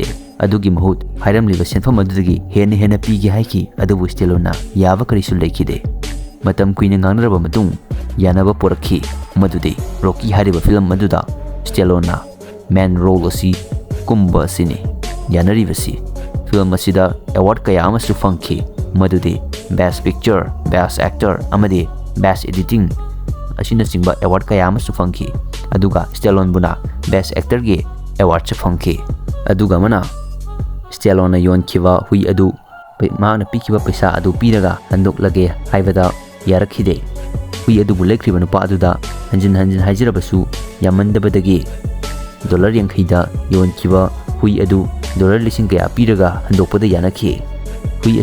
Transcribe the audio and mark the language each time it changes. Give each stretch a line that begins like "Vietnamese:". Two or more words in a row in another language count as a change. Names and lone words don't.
Manipuri: adugi mahut hairamliba senfam adudagi hena pigi haiki adubu Stallone yaba karisu laikide matam kuina ngangraba matung yanaba porakhi madudi Rocky hariba film maduda Stallone man role asi kumba sini yanari basi film asida award kaya amasu fangki madudi
English: best picture best
Manipuri: actor amadi
English: best editing
Manipuri: asina singba award kaya amasu fangki aduga Stallone buna
English: best actor
Manipuri: ge award cha fangki aduga mana Stallone yon kiwa hui adu maana pikiba paisa adu piraga handok lage haibada yarakhide hui adu bulekriba nupa aduda hanjin haijirabasu yamandabadagi dollar yankhaida yon kiwa hui adu dollar lising kaya piraga handokpada yanakhi hui